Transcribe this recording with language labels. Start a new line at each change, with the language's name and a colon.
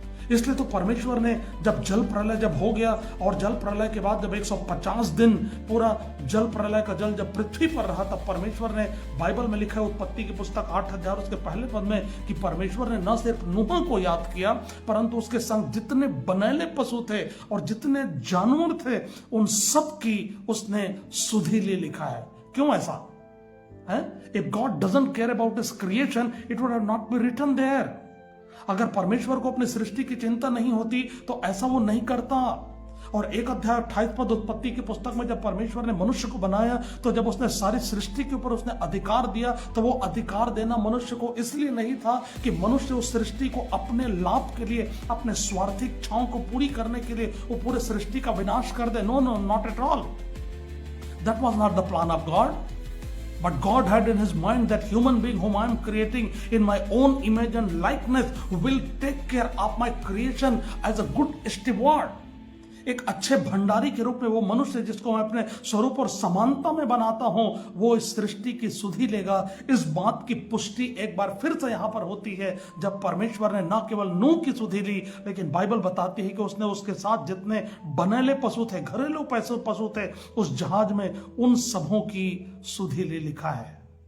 Hindi: इसलिए तो परमेश्वर ने जब जल प्रलय जब हो गया और जल प्रलय के बाद जब 150 दिन पूरा जल प्रलय का जल जब पृथ्वी पर रहा, तब परमेश्वर ने, बाइबल में लिखा है उत्पत्ति की पुस्तक 8 अध्याय उसके पहले पद में, कि परमेश्वर ने न सिर्फ नूह को याद किया परंतु उसके संग जितने बनैले पशु थे और जितने जानवर थे उन सब की उसने सुधि ले लिखा है। क्यों ऐसा है?
English: If God doesn't care about his creation, it would have not been written there.
Hindi: अगर परमेश्वर को अपनी सृष्टि की चिंता नहीं होती तो ऐसा वो नहीं करता। और 1 अध्याय 28 पद उत्पत्ति की पुस्तक में जब परमेश्वर ने मनुष्य को बनाया तो जब उसने सारी सृष्टि के ऊपर उसने अधिकार दिया तो वो अधिकार देना मनुष्य को इसलिए नहीं था कि मनुष्य उस सृष्टि को अपने लाभ के लिए, अपने स्वार्थी इच्छाओं को पूरी करने के लिए वो पूरे सृष्टि का विनाश कर दे।
English: No no, not at all. That was not the plan of God. But God had in his mind that human being whom I am creating in my own image and likeness will take care of my creation as a good steward.
Hindi: एक अच्छे भंडारी के रूप में वो मनुष्य जिसको मैं अपने स्वरूप और समानता में बनाता हूं वो इस सृष्टि की सुधि लेगा। इस बात की पुष्टि एक बार फिर से यहां पर होती है जब परमेश्वर ने न केवल नूह की सुधि ली, लेकिन बाइबल बताती है कि उसने उसके साथ जितने बनैले पशु थे, घरेलू पशु थे, उस जहाज में उन सबों की सुधि ले लिखा है।